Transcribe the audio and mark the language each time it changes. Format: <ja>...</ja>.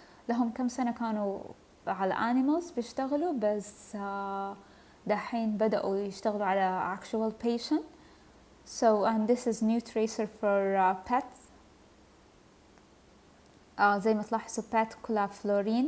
<ar>لهم كم سنة كانوا على animals بيشتغلوا، بس دحين بدأوا يشتغلوا على actual patient.</ar> <en>So, and this is new tracer for pets.</en> <ar>زي ما تلاحظوا pet كلها فلورين.</ar>